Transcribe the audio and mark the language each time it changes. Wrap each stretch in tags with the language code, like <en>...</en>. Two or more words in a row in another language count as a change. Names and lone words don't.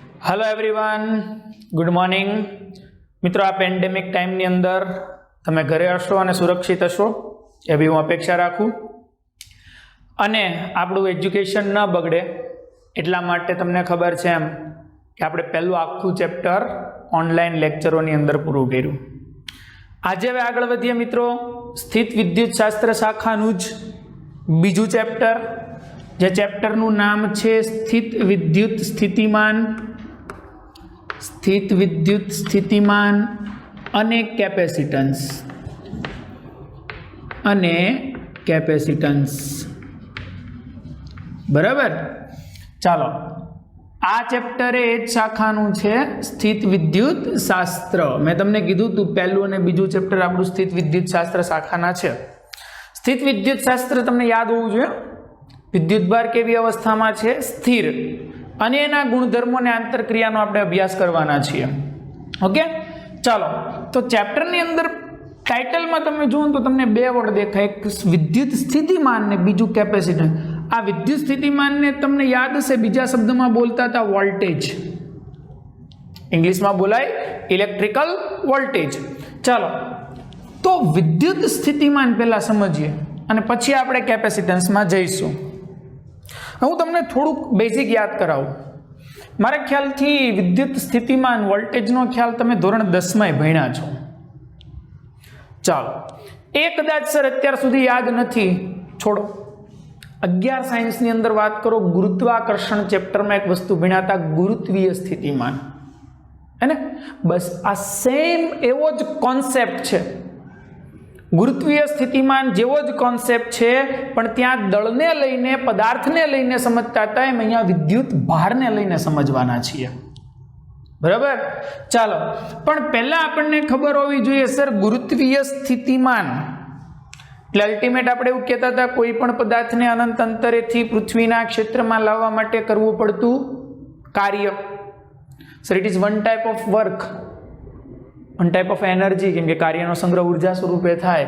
<en>Hello everyone, good morning मित्रों।</en> <gu>આ પેન્ડેમિક ટાઇમની અંદર તમે ઘરે હશો અને સુરક્ષિત હશો એવી હું અપેક્ષા રાખું અને આપણું એજ્યુકેશન ન બગડે એટલા માટે તમને ખબર છે એમ કિ આપણે પહેલું આખું ચેપ્ટર ઑનલાઇન લેક્ચરોની અંદર પૂરું કર્યું। આજ હવે આગળ વધીએ મિત્રો, સ્થિત વિદ્યુત શાસ્ત્ર શાખાનું જ બીજું ચેપ્ટર, જે ચેપ્ટરનું નામ છે સ્થિત વિદ્યુત સ્થિતિમાન, સ્થિત વિદ્યુત સ્થિતિમાન અને કેપેસિટન્સ અને કેપેસિટન્સ। બરાબર, ચલો આ ચેપ્ટર એ શાખાનું છે સ્થિત વિદ્યુત શાસ્ત્ર। મેં તમને કીધું તું પહેલું અને બીજું ચેપ્ટર આપણું સ્થિત વિદ્યુત શાસ્ત્ર શાખાના છે। સ્થિત વિદ્યુત શાસ્ત્ર તમને યાદ હોવું જોઈએ। વિદ્યુત ભાર કેવી અવસ્થામાં છે? સ્થિર, અને એના ગુણધર્મો ને આંતરક્રિયાનો આપણે અભ્યાસ કરવાના છીએ। ઓકે, ચલો તો ચેપ્ટરની અંદર ટાઇટલ મેં તમે જુઓ તો તમને બે વર્ડ દેખાય, એક વિદ્યુત સ્થિતિમાન ને બીજૂ કેપેસિટન્સ। આ વિદ્યુત સ્થિતિમાન ને તમને યાદ હશે બીજા શબ્દમાં બોલતા થા વોલ્ટેજ, ઇંગ્લિશ મેં બોલાય</gu> <en>electrical voltage.</en> <gu>ચલો તો વિદ્યુત સ્થિતિમાન પહેલા સમજીએ અને પછી આપણે કેપેસિટન્સ મેં જઈશું। હું તમને થોડું બેસિક યાદ કરાવું। મારા ખ્યાલથી વિદ્યુત સ્થિતિમાન વોલ્ટેજનો ખ્યાલ તમે ધોરણ 10 મેં ભણ્યા છો। ચલો એ કદાચ સર અત્યાર સુધી યાદ નથી, છોડો। 11 સાયન્સની અંદર વાત કરો, ગુરુત્વાકર્ષણ ચેપ્ટર મેં એક વસ્તુ ભણ્યા થા, ગુરુત્વીય સ્થિતિમાન, હૈ ને? બસ આ સેમ એવો જ કૉન્સેપ્ટ છે, ગુરુત્વીય સ્થિતિમાન જેવો જ કૉન્સેપ્ટ છે, પણ ત્યાં દળને લઈને પદાર્થને લઈને સમજતા હતા, એમ અહીંયા વિદ્યુત ભારને લઈને સમજવાના છીએ। બરાબર, ચાલો પણ પહેલા આપણને ખબર હોવી જોઈએ સર ગુરુત્વીય સ્થિતિમાન એટલે અલ્ટિમેટ આપણે એવું કહેતા હતા, કોઈ પણ પદાર્થને અનંત અંતરેથી પૃથ્વીના ક્ષેત્રમાં લાવવા માટે કરવું પડતું કાર્ય।</gu> <en>Sir it is one type of work, one type of energy,</en> <gu>કેમ કે કાર્યનો સંગ્રહ ઉર્જા સ્વરૂપે થાય।</gu>